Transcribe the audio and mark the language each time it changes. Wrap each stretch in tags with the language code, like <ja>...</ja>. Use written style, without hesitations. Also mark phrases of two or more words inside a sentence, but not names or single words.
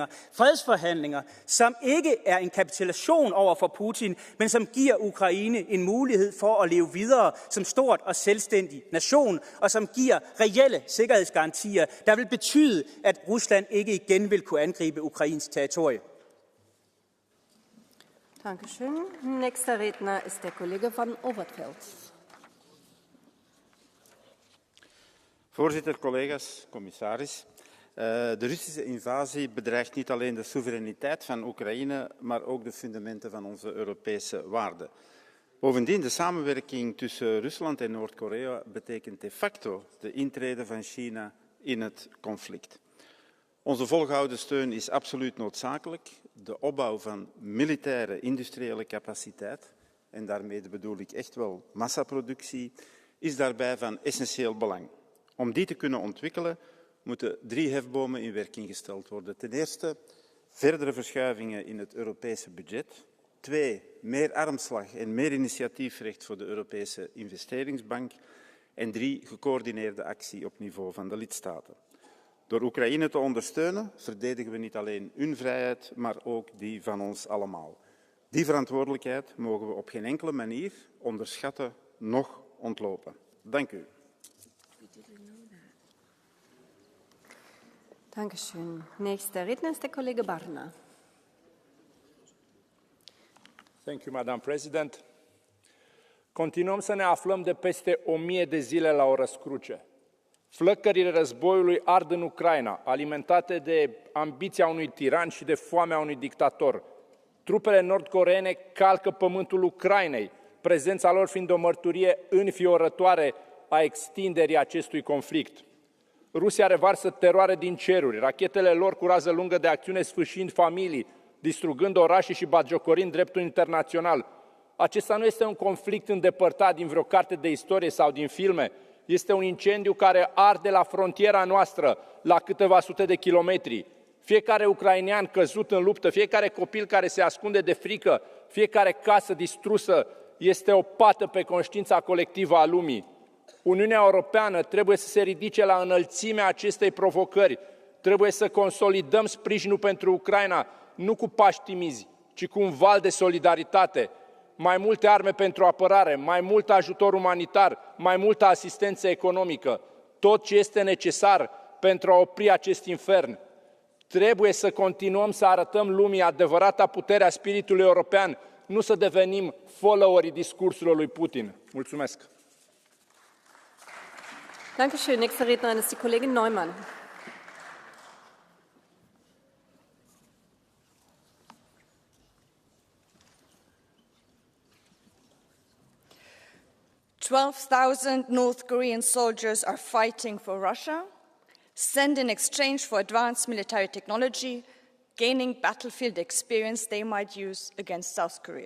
<da>Fredsforhandlinger, som ikke er en kapitulation over for Putin, men som giver Ukraine en mulighed for at leve videre som stort og selvstændig nation, og som giver reelle sikkerhedsgarantier, der vil betyde, at Rusland ikke igen vil kunne angribe Ukrains territorie.</da> <de>Dankeschön. Nächster Redner ist der Kollege van Overtveld.</de> <nl>Voorzitter, collega's, commissaris. De Russische invasie bedreigt niet alleen de soevereiniteit van Oekraïne, maar ook de fundamenten van onze Europese waarden. Bovendien, de samenwerking tussen Rusland en Noord-Korea betekent</nl> <la>de facto</la> <nl>de intrede van China in het conflict. Onze volgehouden steun is absoluut noodzakelijk. De opbouw van militaire industriële capaciteit, en daarmee bedoel ik echt wel massaproductie, is daarbij van essentieel belang. Om die te kunnen ontwikkelen, moeten 3 hefbomen in werking gesteld worden. Ten eerste, verdere verschuivingen in het Europese budget. 2, meer armslag en meer initiatiefrecht voor de Europese investeringsbank. En 3, gecoördineerde actie op niveau van de lidstaten. Door Oekraïne te ondersteunen, verdedigen we niet alleen hun vrijheid, maar ook die van ons allemaal. Die verantwoordelijkheid mogen we op geen enkele manier onderschatten, noch ontlopen. Dank u.</nl> <de>Dankeschön. Nächster Redner ist der Kollege Barna.</de> <en>Thank you, Madam President.</en> <ro>Continuăm să ne aflăm de peste 1000 de zile la o răscruce. Flăcările războiului ard în Ucraina, alimentate de ambiția unui tiran și de foamea unui dictator. Trupele nord-coreene calcă pământul Ucrainei, prezența lor fiind o mărturie înfiorătoare a extinderii acestui conflict. Rusia revarsă teroare din ceruri, rachetele lor cu rază lungă de acțiune sfâșiind familii, distrugând orașe și batjocorind dreptul internațional. Acesta nu este un conflict îndepărtat din vreo carte de istorie sau din filme, este un incendiu care arde la frontiera noastră, la câteva sute de kilometri. Fiecare ucrainean căzut în luptă, fiecare copil care se ascunde de frică, fiecare casă distrusă este o pată pe conștiința colectivă a lumii. Uniunea Europeană trebuie să se ridice la înălțimea acestei provocări. Trebuie să consolidăm sprijinul pentru Ucraina, nu cu pași timizi, ci cu un val de solidaritate, mai multe arme pentru apărare, mai mult ajutor umanitar, mai multă asistență economică, tot ce este necesar pentru a opri acest infern. Trebuie să continuăm să arătăm lumii adevărata putere a spiritului european, nu să devenim followerii discursurilor lui Putin. Mulțumesc!</ro> <de>Dankeschön. Nächste Rednerin ist die Kollegin Neumann.</de> <en>North Korean soldiers are fighting for Russia, sent in exchange for advanced military technology, gaining battlefield experience they might use against South Korea.</en>